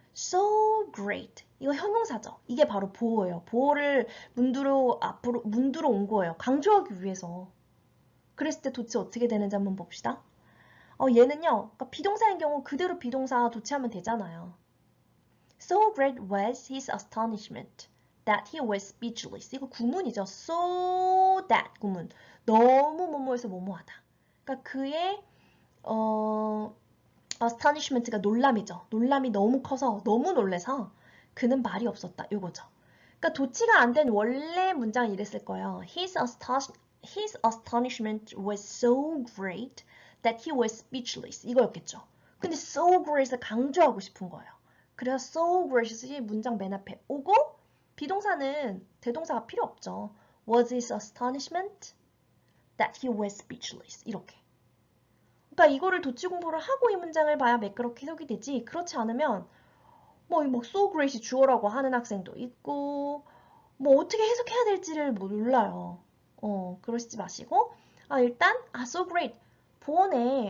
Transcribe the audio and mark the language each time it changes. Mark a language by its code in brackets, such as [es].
[en] So great. [ko] 이거 형용사죠. 이게 바로 보호예요. 보호를 문두로 온 거예요. 강조하기 위해서. 그랬을 때 도치 어떻게 되는지 한번 봅시다. 얘는요, 그러니까 비동사인 경우 그대로 비동사 도치하면 되잖아요. [en] So great was his astonishment that he was speechless. [ko] 이거 구문이죠. So that 구문. 너무 뭐뭐해서 뭐뭐하다. 그러니까 그의 astonishment가 놀람이죠. 놀람이 너무 커서 너무 놀래서 그는 말이 없었다. 요거죠. 그러니까 도치가 안 된 원래 문장은 이랬을 거예요. [en] His astonishment was so great that he was speechless. [ko] 이거였겠죠. 근데 [en] so great [ko] 을 강조하고 싶은 거예요. 그래서 so great이 문장 맨 앞에 오고 비동사는 대동사가 필요 없죠. [en] Was his astonishment that he was speechless. [ko] 이렇게. 그러니까 이거를 도치 공부를 하고 이 문장을 봐야 매끄럽게 해석이 되지. 그렇지 않으면 뭐 [en] so great [ko] 이 주어라고 하는 학생도 있고 뭐 어떻게 해석해야 될지를 몰라요. 그러시지 마시고 일단 [en] so great [ko] 보어네.